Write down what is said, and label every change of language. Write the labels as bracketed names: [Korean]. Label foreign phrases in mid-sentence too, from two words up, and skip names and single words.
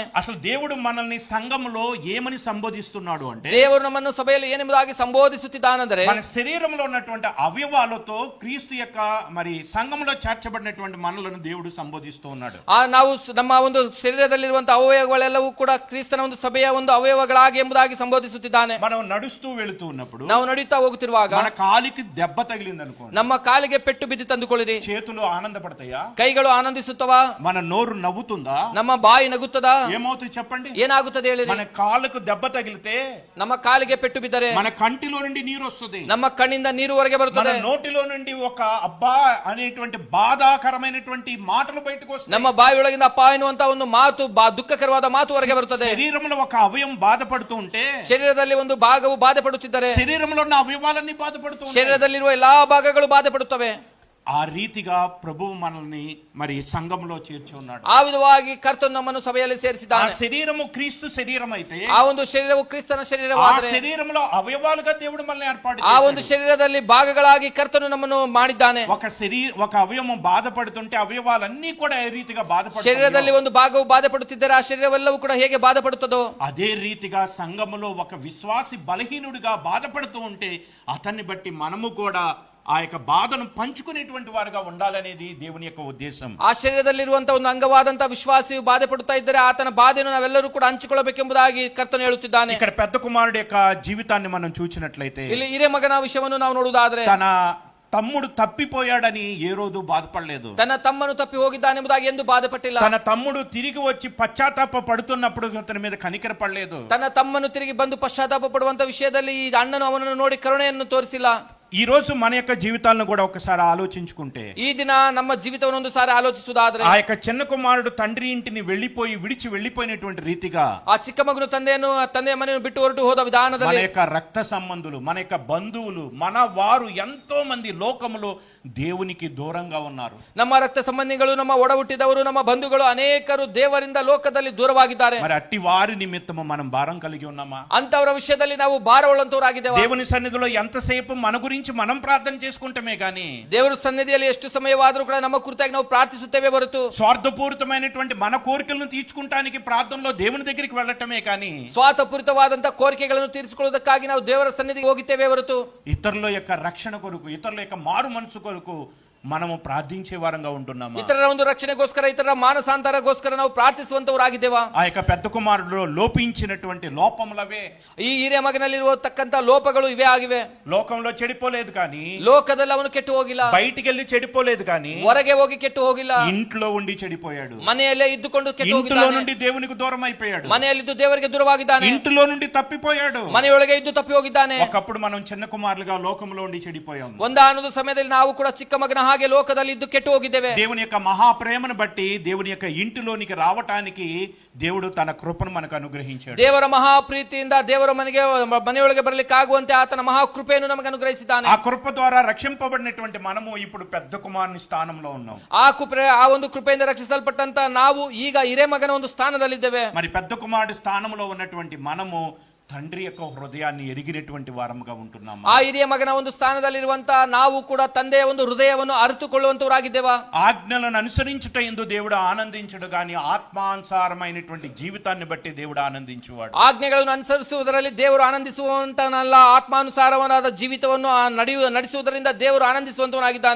[Telugu] అసలు దేవుడు మనల్ని సంఘంలో ఏమని సంబోధిస్తున్నాడు అంటే [Kannada] ದೇವರು ನಮ್ಮನ್ನು ಸಭೆಯಲ್ಲಿ ಏನೆಂಬುದಾಗಿ ಸಂಬೋಧಿಸುತ್ತಿದ್ದಾನೆಂದರೆ [Telugu] మన శరీరంలో ఉన్నటువంటి అవయవాలతో క్రీస్తు యొక్క మరి సంఘంలో చేర్చబడినటువంటి మనలను దేవుడు సంబోధిస్తూ ఉన్నాడు. [Kannada] ನಾವು ನಮ್ಮ ಒಂದು ಶರೀರದಲ್ಲಿರುವಂತಹ ಅವಯವಗಳೆಲ್ಲವೂ ಕೂಡ ಕ್ರಿಸ್ತನ ಒಂದು ಸಭೆಯ ಒಂದು ಅವಯವಗಳಾಗಿ ಎಂಬುದಾಗಿ ಸಂಬೋಧಿಸುತ್ತಿದ್ದಾನೆ. [Telugu] మనం నడుస్తూ వెళుతూ ఉన్నప్పుడు [Kannada] ನಾವು ನಡೀತಾ ಹೋಗುತ್ತಿರುವಾಗ [Telugu] మన కాలికి దెబ్బ తగిలింది అనుకోండి, [Kannada] ನಮ್ಮ ಕಾಲಿಗೆ ಪೆಟ್ಟು ಬಿದ್ದು ತಂದುಕೊಳ್ಳಿರಿ. [Telugu] చేతులు ఆనందపడతాయా? [Kannada] ಕೈಗಳು ಆನಂದಿಸುತ್ತವಾ? [Telugu] మన నోరు నవ్వుతుందా? [Kannada] ನಮ್ಮ ಬಾಯಿ ನಗುತ್ತದಾ? [Telugu] ఏమవుతుంది చెప్పండి? [Kannada] ಏನಾಗುತ್ತದೆ ಹೇಳಿರಿ? [Telugu] మన కాళ్ళకు దెబ్బ తగిలితే [Kannada] ನಮ್ಮ ಕಾಲಿಗೆ ಪೆಟ್ಟು ಬಿದ್ದರೆ [Telugu] మన కంటిలో నుండి నీరు వస్తుంది, [Kannada] ನಮ್ಮ ಕಣ್ಣಿಂದ ನೀರು ಹೊರಗೆ [Telugu] మన [Kannada] ಬರುತ್ತದೆ, [Telugu] నోటిలో నుండి ఒక అబ్బా అనేటువంటి బాధాకరమైనటువంటి మాటలు బయటకు వస్తాయి, [Kannada] ನಮ್ಮ ಬಾಯಿಯೊಳಗಿಂದ ಅಪ್ಪ ಎನ್ನುವಂತ ಒಂದು ಮಾತು ದುಃಖಕರವಾದ ಮಾತು ಹೊರಗೆ ಬರುತ್ತದೆ. [Telugu] శరీరంలో ఒక అవయవం బాధపడుతూ ఉంటే [Kannada] ಶರೀರದಲ್ಲಿ ಒಂದು ಭಾಗವು ಬಾಧೆ ಪಡುತ್ತಿದ್ದರೆ [Telugu] శరీరంలో ఉన్న అవయవాలన్నీ బాధపడుతూ ఉంటాయి. [Kannada] ಶರೀರದಲ್ಲಿರುವ ಎಲ್ಲಾ ಭಾಗಗಳು ಬಾಧೆ ಪಡುತ್ತವೆ. [Telugu] ఆ రీతిగా ప్రభువు మనల్ని మరి సంఘంలో చేర్చి ఉన్నాడు. [Kannada] ಆ ವಿಧವಾಗಿ ಕರ್ತನು ನಮ್ಮನ್ನು ಸಭೆಯಲ್ಲಿ [Telugu] ఆ [Kannada] ಸೇರಿಸಿದ್ದಾನೆ. [Telugu] శరీరము క్రీస్తు శరీరం అయితే [Kannada] ಆ ಒಂದು ಶರೀರವು ಕ್ರಿಸ್ತನ [Telugu] ఆ [Kannada] ಶರೀರವಾದರೆ [Telugu] శరీరంలో అవయవాలుగా దేవుడు మనల్ని ఏర్పాటు [Kannada] ಆ ಒಂದು [Telugu] చేశాడు. [Kannada] ಶರೀರದಲ್ಲಿ ಭಾಗಗಳಾಗಿ ಕರ್ತನು ನಮ್ಮನ್ನು ಮಾಡಿದ್ದಾನೆ. [Telugu] ఒక అవయవం బాధపడుతుంటే అవయవాలన్నీ కూడా ఏ రీతిగా బాధపడుతాయో [Kannada] ಶರೀರದಲ್ಲಿ ಒಂದು ಭಾಗವು ಬಾಧೆ ಪಡುತ್ತಿದ್ದರೆ ಆ ಶರೀರವೆಲ್ಲವೂ ಕೂಡ ಹೇಗೆ ಬಾಧೆ ಪಡುತ್ತದೋ [Telugu] అదే రీతిగా సంఘములో ఒక విశ్వాసి బలహీనుడిగా బాధపడుతూ ఉంటే అతన్ని బట్టి మనము కూడా ఆ యొక్క బాధను పంచుకునేటువంటి వారుగా ఉండాలనేది దేవుని యొక్క ఉద్దేశం. [Kannada] ಆ ಶರೀರದಲ್ಲಿರುವಂತಹ ಒಂದು ಅಂಗವಾದಂತಹ ವಿಶ್ವಾಸಿಯು ಬಾಧೆ ಪಡುತ್ತಾ ಇದ್ದರೆ ಆತನ ಬಾಧೆಯನ್ನು ನಾವೆಲ್ಲರೂ ಕೂಡ ಹಂಚಿಕೊಳ್ಳಬೇಕೆಂಬುದಾಗಿ ಕರ್ತನು ಹೇಳುತ್ತಿದ್ದಾನೆ. [Telugu] ఇక్కడ పెద్ద కుమారుడి యొక్క జీవితాన్ని మనం చూసినట్లయితే [Kannada] ಇಲ್ಲಿ ಹಿರಿಯ ಮಗನ ವಿಷಯವನ್ನು ನಾವು ನೋಡುವುದಾದ್ರೆ [Telugu] తన తమ్ముడు తప్పిపోయాడని ఏ రోజు బాధపడలేదు. [Kannada] ತನ್ನ ತಮ್ಮನು ತಪ್ಪಿ ಹೋಗಿದ್ದಾನೆಂಬುದಾಗಿ ಎಂದು ಬಾಧೆ ಪಟ್ಟಿಲ್ಲ. [Telugu] తన తమ్ముడు తిరిగి వచ్చి పశ్చాత్తాప పడుతున్నప్పుడు అతని మీద కనికర పడలేదు. [Kannada] ತನ್ನ ತಮ್ಮನು ತಿರುಗಿ ಬಂದು ಪಶ್ಚಾತ್ತಾಪ ಪಡುವಂತ ವಿಷಯದಲ್ಲಿ ಈ ಅಣ್ಣನು ಅವನನ್ನು ನೋಡಿ ಕರುಣೆಯನ್ನು ತೋರಿಸಿಲ್ಲ. [Telugu] ఈ రోజు మన యొక్క జీవితాలను కూడా ఒకసారి ఆలోచించుకుంటే [Kannada] ಈ ದಿನ ನಮ್ಮ ಜೀವಿತವನ್ನು ಒಂದು ಸಾರಿ ಆಲೋಚಿಸುವುದಾದ್ರೆ [Telugu] ఆ యొక్క చిన్న కుమారుడు తండ్రి ఇంటిని విడిచి వెళ్ళిపోయినటువంటి రీతిగా [Kannada] ಆ ಚಿಕ್ಕ ಮಗನು ತಂದೆಯ ಮನೆಯನ್ನು ಬಿಟ್ಟು ಹೊರಟು ಹೋದ [Telugu] మన [Kannada] ವಿಧಾನದಲ್ಲಿ [Telugu] యొక్క రక్త సంబంధులు, మన యొక్క బంధువులు, మన వారు ఎంతో మంది లోకములో దేవునికి దూరంగా ఉన్నారు. [Kannada] ನಮ್ಮ ರಕ್ತ ಸಂಬಂಧಿಗಳು, ನಮ್ಮ ಒಡ ಹುಟ್ಟಿದವರು, ನಮ್ಮ ಬಂಧುಗಳು ಅನೇಕರು ದೇವರಿಂದ ಲೋಕದಲ್ಲಿ ದೂರವಾಗಿದ್ದಾರೆ. [Telugu] మరి అట్టి వారి నిమిత్తము మనం భారం కలిగి ఉన్నామా? [Kannada] ಅಂತವರ ವಿಷಯದಲ್ಲಿ ನಾವು ಭಾರವುಳ್ಳಂತವರಾಗಿದ್ದೇವೆ. [Telugu] దేవుని సన్నిధిలో ఎంతసేపు మన గురించి మనం ప్రార్థన చేసుకుంటమే గాని [Kannada] ದೇವರ ಸನ್ನಿಧಿಯಲ್ಲಿ ಎಷ್ಟು ಸಮಯವಾದರೂ ಕೂಡ ನಮ್ಮ ಕುರಿತಾಗಿ ನಾವು ಪ್ರಾರ್ಥಿಸುತ್ತೇವೆ ಹೊರತು [Telugu] స్వార్థపూరితమైనటువంటి మన కోరికలను తీర్చుకుంటానికి ప్రార్థనలో దేవుని దగ్గరికి వెళ్ళటమే కానీ [Kannada] ಸ್ವಾರ್ಥಪೂರಿತವಾದಂತಹ ಕೋರಿಕೆಗಳನ್ನು ತೀರಿಸಿಕೊಳ್ಳುವುದಕ್ಕಾಗಿ ನಾವು ದೇವರ ಸನ್ನಿಧಿಗೆ ಹೋಗುತ್ತೇವೆ ಹೊರತು [Telugu] ఇతరుల యొక్క రక్షణ కొరకు, ఇతరుల యొక్క మారు మనసు కొరకు మనము ప్రార్థించే వారంగా ఉంటున్నాము. [Kannada] ಇತರರ ಒಂದು ರಕ್ಷಣೆಗೋಸ್ಕರ, ಇತರರ ಮಾನಸಾಂತರಗೋಸ್ಕರ ನಾವು ಪ್ರಾರ್ಥಿಸುವಂತವರಾಗಿದ್ದೇವಾ? [Telugu] ఆ యొక్క పెద్ద కుమారుడిలో లోపించినటువంటి లోపములవే. [Kannada] ಈ ಹಿರಿಯ ಮಗನಲ್ಲಿರುವತಕ್ಕಂತ ಲೋಪಗಳು ಇವೇ ಆಗಿವೆ. [Telugu] లోకంలో చెడిపోలేదు కానీ, [Kannada] ಲೋಕದಲ್ಲಿ ಅವನು ಕೆಟ್ಟು ಹೋಗಿಲ್ಲ, [Telugu] బయటికి వెళ్ళి చెడిపోలేదు కానీ, [Kannada] ಹೊರಗೆ ಹೋಗಿ ಕೆಟ್ಟು ಹೋಗಿಲ್ಲ, [Telugu] ఇంట్లో ఉండి చెడిపోయాడు. [Kannada] ಮನೆಯಲ್ಲೇ ಇದ್ದುಕೊಂಡು ಕೆಟ್ಟು [Telugu] ఇంట్లో [Kannada] ಹೋಗಿದ್ದಾನೆ. [Telugu] నుండి దేవునికి దూరం అయిపోయాడు. [Kannada] ಮನೆಯಲ್ಲಿದ್ದು ದೇವರಿಗೆ ದೂರವಾಗಿದ್ದಾನೆ. [Telugu] ఇంట్లో నుండి తప్పిపోయాడు. [Kannada] ಮನೆಯೊಳಗೆ ಇದ್ದು ತಪ್ಪಿ ಹೋಗಿದ್ದಾನೆ. [Telugu] ఒకప్పుడు మనం చిన్న కుమారులుగా లోకంలో ఉండి చెడిపోయాము. [Kannada] ಒಂದಾನೊಂದು ಸಮಯದಲ್ಲಿ ನಾವು ಕೂಡ ಚಿಕ್ಕ ಮಗನ ಹಾಗೆ ಲೋಕದಲ್ಲಿ ಇದ್ದು ಕೆಟ್ಟು ಹೋಗಿದ್ದೇವೆ. [Telugu] దేవుని యొక్క మహాప్రేమను బట్టి దేవుని యొక్క ఇంటిలోనికి రావటానికి దేవుడు తన కృపను మనకు అనుగ్రహించాడు. [Kannada] ದೇವರ ಮಹಾಪ್ರೀತಿಯಿಂದ ದೇವರ ಮನೆಯೊಳಗೆ ಬರಲಿಕ್ಕಾಗುವಂತೆ ಆತನ ಮಹಾಕೃಪೆಯನ್ನು ನಮಗೆ ಅನುಗ್ರಹಿಸಿದ್ದಾನೆ. [Telugu] ఆ కృప ద్వారా రక్షింపబడినటువంటి మనము ఇప్పుడు పెద్ద కుమారుని స్థానంలో ఉన్నాం. [Kannada] ಆ ಒಂದು ಕೃಪೆಯಿಂದ ರಕ್ಷಿಸಲ್ಪಟ್ಟಂತ ನಾವು ಈಗ ಹಿರೇ ಮಗನ ಒಂದು ಸ್ಥಾನದಲ್ಲಿದ್ದೇವೆ. [Telugu] మరి పెద్ద కుమారుడి స్థానంలో ఉన్నటువంటి మనము తండ్రి యొక్క హృదయాన్ని ఎరిగినటువంటి వారముగా ఉంటున్నాము. [Kannada] ಆ ಹಿರಿಯ ಮಗನ ಒಂದು ಸ್ಥಾನದಲ್ಲಿರುವಂತ ನಾವು ಕೂಡ ತಂದೆಯ ಒಂದು ಹೃದಯವನ್ನು ಅರಿತುಕೊಳ್ಳುವಂತವರಾಗಿದ್ದೇವಾ? [Telugu] ఆజ్ఞలను అనుసరించుట యందు దేవుడు ఆనందించడు గాని ఆత్మానుసారమైనటువంటి జీవితాన్ని బట్టి దేవుడు ఆనందించువాడు. [Kannada] ಆಜ್ಞೆಗಳನ್ನು ಅನುಸರಿಸುವುದರಲ್ಲಿ ದೇವರು ಆನಂದಿಸುವಂತನಲ್ಲ, ಆತ್ಮಾನುಸಾರವಾದ ಜೀವಿತವನ್ನು ನಡೆಸುವುದರಿಂದ ದೇವರು ಆನಂದಿಸುವಂತವನಾಗಿದ್ದಾನೆ.